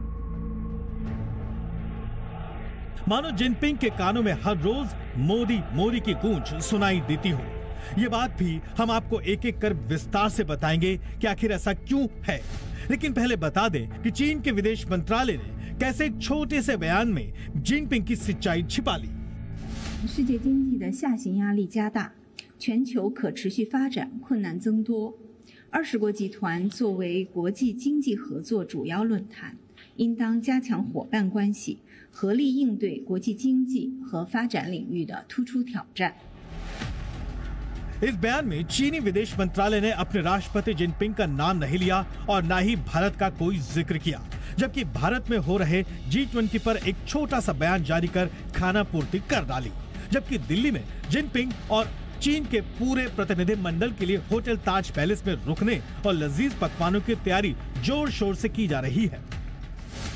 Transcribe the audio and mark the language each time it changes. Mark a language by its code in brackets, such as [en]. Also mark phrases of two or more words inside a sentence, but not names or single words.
[hi] मानो जिनपिंग के कानों में हर रोज मोदी मोदी की गूंज सुनाई देती हो। ये बात भी हम आपको एक एक कर विस्तार से बताएंगे कि आखिर ऐसा क्यों है। लेकिन पहले बता दें कि चीन के विदेश मंत्रालय ने कैसे एक छोटे से बयान में जिनपिंग की सच्चाई छिपा ली। [zh] 世界经济的下行压力加大，全球可持续发展困难增多。20国集团作为国际经济合作主要论坛，应当加强伙伴关系，合力应对国际经济和发展领域的突出挑战。 [hi] इस बयान में चीनी विदेश मंत्रालय ने अपने राष्ट्रपति जिनपिंग का नाम नहीं लिया और न ही भारत का कोई जिक्र किया, जबकि भारत में हो रहे G20 पर एक छोटा सा बयान जारी कर खाना पूर्ति कर डाली। जबकि दिल्ली में जिनपिंग और चीन के पूरे प्रतिनिधि मंडल के लिए होटल ताज पैलेस में रुकने और लजीज पकवानों की तैयारी जोर शोर से की जा रही है।